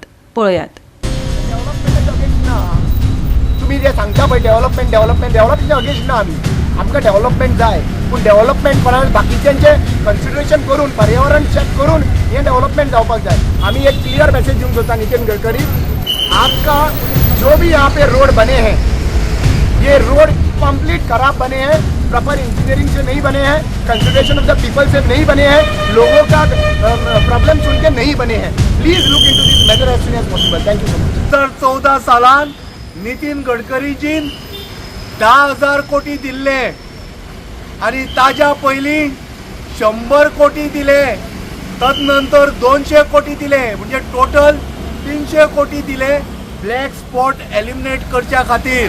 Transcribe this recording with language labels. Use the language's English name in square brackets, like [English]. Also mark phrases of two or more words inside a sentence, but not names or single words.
[Konkani] पळयात. तुम्ही जे सांगता पळय [English] development against [Konkani] ना आमी. आमकां डेव्हलपमेंट जाय, पूण डेव्हलपमेंट कोणाक बाकीच्यांचे कन्सिडरेशन करून पर्यावरण चेक करून हे डेव्हलपमेंट जावपाक जाय. आमी एक [English] clear message [Konkani] दिवंक सोदता नितीन गडकरी, [Hindi] आपका जो भी यहाँ पे रोड बने हैं, ये [English] road complete [Hindi] खराब बने हैं, [English] proper engineering [Hindi] से नहीं बने हैं, [English] consideration of the people [Hindi] से नहीं बने हैं, लोगों का प्रॉब्लम सुन के नहीं बने हैं. [English] Please look into this matter as soon as possible. Thank you so much. [Konkani] 2014 सालान नितीन गडकरीजीन 10,000 कोटी दिल्ले आणि ताज्या पयलीं 100 कोटी दिले, तदनंतर 200 कोटी दिले, म्हणजे टोटल 300 कोटी दिले [English] black spot eliminate [Konkani] करच्या खातीर.